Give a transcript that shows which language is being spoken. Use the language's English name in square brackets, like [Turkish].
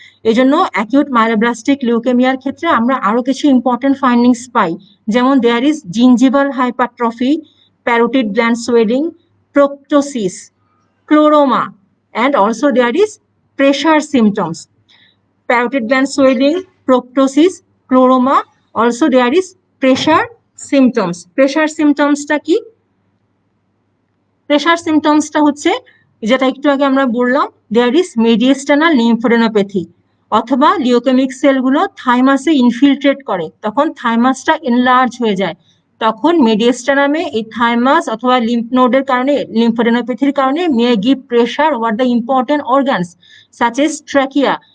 [Bangla] এজন্য acute myeloblastic লিউকেমিয়ার ক্ষেত্রে আমরা আরো কিছু ইম্পর্টেন্ট ফাইন্ডিংস পাই, যেমন [English] there is gingival hypertrophy, [Bangla] parotid gland swelling, প্রোপটোসিস, ক্লোরোমা, [English] and also there is pressure symptoms. Parotid gland swelling, proptosis, chloroma, also there is pressure symptoms. [Bangla] Pressure symptomsটা কি? Pressure সিমটমসটা হচ্ছে যেটা একটু আগে আমরা বললাম, [English] there is mediastinal lymphadenopathy, [Bangla] অথবা লিউকেমিক সেলগুলো থাইমাসে ইনফিলট্রেট করে, তখন থাইমাসটা এনলার্জ হয়ে যায়, তখন মেডিয়েস্টানামে এই থাইমাস অথবা লিম্ফ নোডের কারণে, লিম্ফোডেনোপ্যাথির কারণে [English] May give pressure over the important organs such as trachea.